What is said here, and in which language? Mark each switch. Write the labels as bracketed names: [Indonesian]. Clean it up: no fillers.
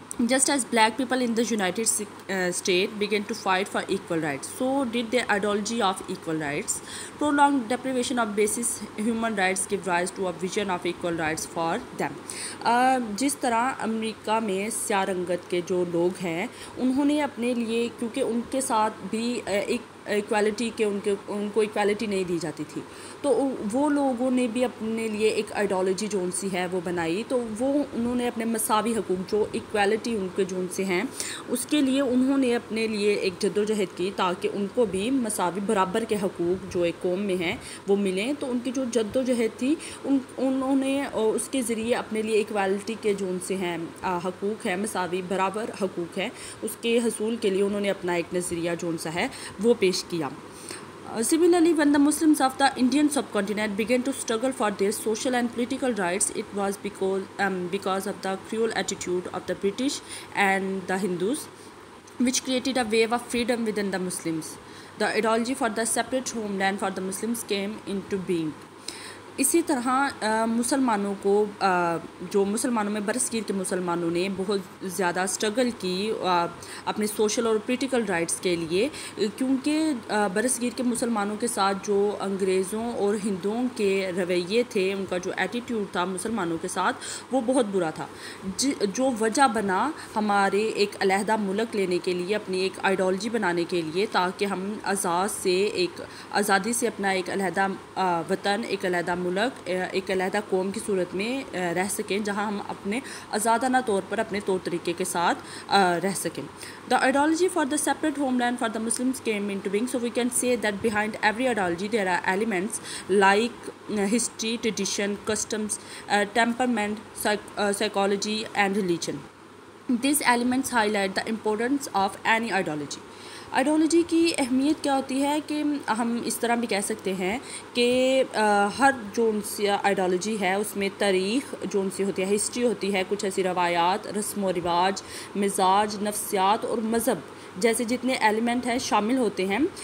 [English] Just as black people in the United States began to fight for equal rights, so did their ideology of equal rights. Prolonged deprivation of basic human rights gave rise to a vision of equal rights for them. [Urdu] جس طرح امریکہ میں سیاہ رنگت کے جو لوگ ہیں انہوں نے اپنے لیے، کیونکہ ان کے ساتھ بھی ایک ایکویلٹی کے ان کو ایکویلٹی نہیں دی جاتی تھی، تو وہ لوگوں نے بھی اپنے لیے ایک آئیڈیالوجی جون سی ہے وہ بنائی. تو انہوں نے اپنے مساوی حقوق، جو ایکویلٹی ان کے جون سے ہیں، اس کے لیے انہوں نے اپنے لیے ایک جدوجہد کی تاکہ ان کو بھی مساوی برابر کے حقوق جو ایک قوم میں ہیں وہ ملیں. تو ان کی جو جدوجہد تھی انہوں نے اس کے ذریعے اپنے لیے ایکویلٹی کے جون سے ہیں حقوق ہیں، مساوی برابر حقوق ہیں، اس کے حصول کے لیے انہوں نے اپنا ایک نظریہ جون سا ہے وہ پیش کیا. [English] Similarly, when the Muslims of the Indian subcontinent began to struggle for their social and political rights, it was because of the cruel attitude of the British and the Hindus, which created a wave of freedom within the Muslims. The ideology for the separate homeland for the Muslims came into being. [Urdu] اسی طرح مسلمانوں کو، جو مسلمانوں میں برصغیر کے مسلمانوں نے بہت زیادہ اسٹرگل کی اپنے سوشل اور پولیٹیکل رائٹس کے لیے، کیونکہ برصغیر کے مسلمانوں کے ساتھ جو انگریزوں اور ہندوؤں کے رویے تھے، ان کا جو ایٹیٹیوڈ تھا مسلمانوں کے ساتھ وہ بہت برا تھا، جو وجہ بنا ہمارے ایک علیحدہ ملک لینے کے لیے، اپنی ایک آئیڈیالوجی بنانے کے لیے، تاکہ ہم آزادی سے اپنا ایک علیحدہ وطن، ایک علیحدہ ملک، ایک علیحدہ قوم کی صورت میں رہ سکیں، جہاں ہم اپنے آزادانہ طور پر اپنے طور طریقے کے ساتھ رہ سکیں. [English] The ideology for the separate homeland for the Muslims came into being. So we can say that behind every ideology there are elements like history, tradition, customs, temperament, psychology and religion. These elements highlight the importance of any ideology. [Urdu] Ideology کی اہمیت کیا ہوتی ہے کہ ہم اس طرح بھی کہہ سکتے ہیں کہ ہر جون سی آئیڈیالوجی ہے اس میں تاریخ جون سی ہوتی ہے، ہسٹری ہوتی ہے، کچھ ایسی روایات، رسم و رواج، مزاج، نفسیات اور مذہب جیسے جتنے ایلیمنٹ ہیں شامل ہوتے ہیں.